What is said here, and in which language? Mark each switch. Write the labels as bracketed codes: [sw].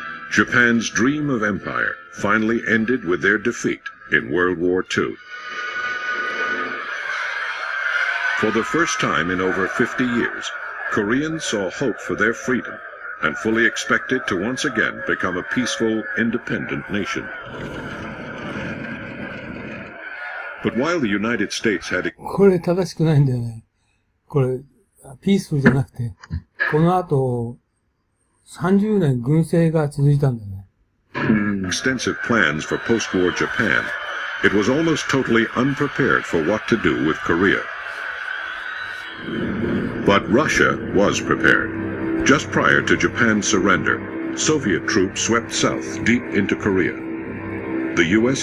[en] Japan's dream of empire finally ended with their defeat in World War II. For the first time in over 50 years, Koreans saw hope for their freedom and fully expected to once again become a peaceful, independent nation. But while the United States had... [ja] これ正しくないんだよね。これ、ピースフルじゃなくて、この後、30年軍政が続いたんだよね。 [en] Extensive plans for post-war Japan, it was almost totally unprepared for what to do with Korea. But Russia was prepared. Just prior to Japan's surrender, Soviet troops swept south deep into Korea. The U.S.